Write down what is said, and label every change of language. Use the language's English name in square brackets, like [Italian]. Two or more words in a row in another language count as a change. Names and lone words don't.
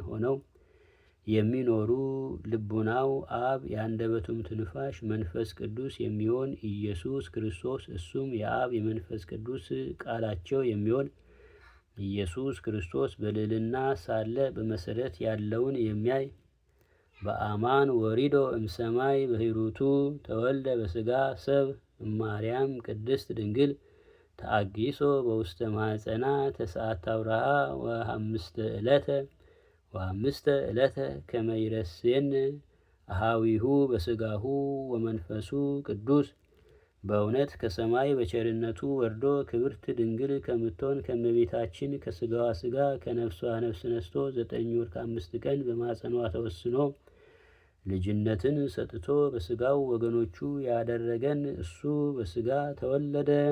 [Amharic] ሆነው የሚኖሩ ልቡናው አብ የአንደበቱም ትንፋሽ መንፈስ ቅዱስ የሚሆን ኢየሱስ ክርስቶስ እሱም የአብ የመንፈስ ቅዱስ ቃላቸው የሚሆን ኢየሱስ ክርስቶስ በልዕልና ሳለ በመሰረት ያለውን የሚያይ [Geez] በአማን ወሪዶ እምሰማይ በሂሩቱ ተወልደ በስጋ ሰብ እማርያም ቅድስት ድንግል ተአጊሶ በውስተ ማኅፀና ተስዓተ አብርሃ ወአምስተ ዕለተ ከመ ይረሴን አሃዊሁ በስጋሁ ወመንፈሱ ቅዱስ። [Amharic] በእውነት ከሰማይ በቸርነቱ ወርዶ ክብርት ድንግል ከምትሆን ከእመቤታችን ከስጋዋ ስጋ ከነፍሷ ነፍስ ነስቶ 9 ወር ከ5 ቀን በማኅፀኗ ተወስኖ ልጅነትን ሰጥቶ በስጋው ወገኖቹ ያደረገን እሱ በስጋ ተወለደ።